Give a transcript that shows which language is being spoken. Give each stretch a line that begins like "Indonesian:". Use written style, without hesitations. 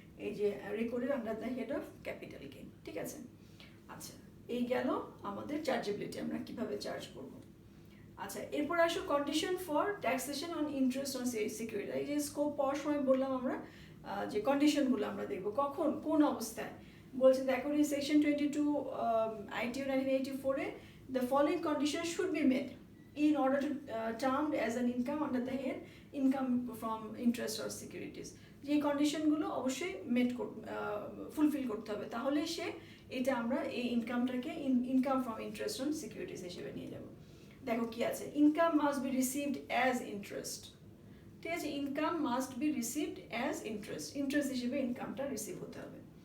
Bangla: এই যে
English: Recorded under the head of capital gain.
Bangla: ঠিক আছে, আচ্ছা, এই গেল আমাদের চার্জেবিলিটি, আমরা কিভাবে চার্জ করব। আচ্ছা, এরপর আসো condition for taxation on interest on security. এই যে স্কোপ পাওয়ার সময় বললাম আমরা যে কন্ডিশনগুলো আমরা দেখবো কখন কোন অবস্থায়। বলছে দেখো
English: Section 22 ITO 1984-এ the following condition should be made in order to termed as an income under the head income from interest or securities।
Bangla: যে কন্ডিশনগুলো অবশ্যই ফুলফিল করতে হবে, তাহলে এটা আমরা এই ইনকামটাকে income from interest on securities হিসেবে নিয়ে যাব। দেখো কি আছে,
English: Income must be received as interest.
Bangla: ঠিক আছে,
English: income must be received as interest
Bangla: হিসেবে ইনকামটা রিসিভ হতে হবে।